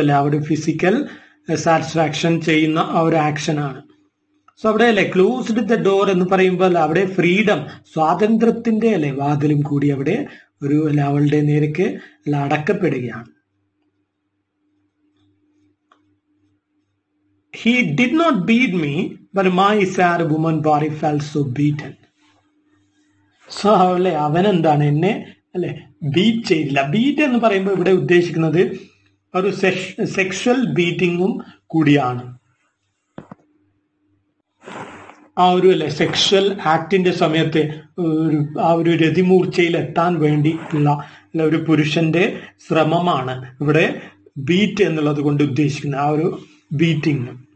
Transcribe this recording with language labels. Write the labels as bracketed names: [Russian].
[Malayalam] അല്ലെ അവിടെ physical satisfaction ചെയ്യുന്ന ആ ഒരു ആക്ഷൻ ആണ്. സോ അവിടെ അല്ലെ ക്ലോസ്ഡ് ദ ഡോർ എന്ന് പറയുമ്പോൾ അവിടെ ഫ്രീഡം, സ്വാതന്ത്ര്യത്തിന്റെ അല്ലെ വാതിലും കൂടി അവിടെ ഒരു അവളുടെ നേർക്ക് അടക്കപ്പെടുകയാണ്. [English] He did not beat me, but my sad woman body felt so beaten. [Malayalam] So അല്ലെ അവൻ എന്താണ് എന്നെ അല്ലെ ബീറ്റ് ചെയ്തില്ല. ബീറ്റ് എന്ന് പറയുമ്പോൾ ഇവിടെ ഉദ്ദേശിക്കുന്നത് ഒരു സെക്ഷൽ ബീറ്റിങ്ങും കൂടിയാണ്. ആ ഒരു അല്ലെ സെക്ഷൽ ആക്ടിന്റെ സമയത്ത് ആ ഒരു രതിമൂർച്ചയിൽ എത്താൻ വേണ്ടിയുള്ള ഒരു പുരുഷന്റെ ശ്രമമാണ് ഇവിടെ ബീറ്റ് എന്നുള്ളത് കൊണ്ട് ഉദ്ദേശിക്കുന്നത്, ആ ഒരു ബീറ്റിംഗ്.